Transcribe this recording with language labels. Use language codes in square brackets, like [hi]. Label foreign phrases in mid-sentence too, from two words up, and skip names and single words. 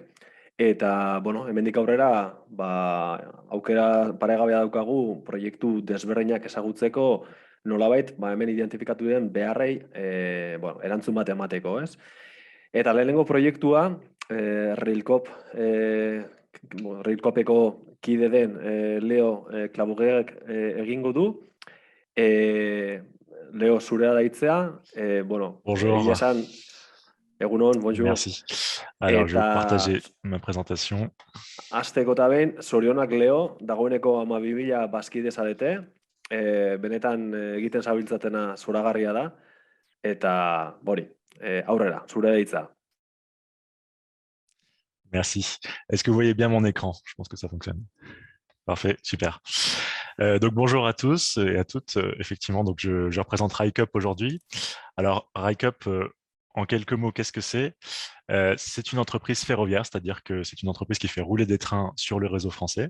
[eu] Eta, hemendik aurrera, aukera paregabea daukagu proiektu desberdinak ezagutzeko, nolabait, hemen identifikatu den beharrei erantzun bat emateko, ez? Eta lehenengo proiektua, Railcopeko kide den Leo Clavuguerek egingo du. Leo, zurea da hitzea. [fr] Bonjour. [eu] Egunon, bonjour. [fr] Merci. Alors, je vais partager ma présentation. [eu] Hasteko eta behin, zorionak Leo, dagoeneko 12.000 bazkide zarete. Benetan egiten zabiltzatena zoragarria da. Eta, aurrera, zurea da hitza. [fr] Merci. Est-ce que vous voyez bien mon écran? Je pense que ça fonctionne. Parfait, super. Donc bonjour à tous et à toutes. Effectivement, donc je représente RICUP aujourd'hui. Alors RICUP, en quelques mots, qu'est-ce que c'est? C'est une entreprise ferroviaire, c'est-à-dire que c'est une entreprise qui fait rouler des trains sur le réseau français.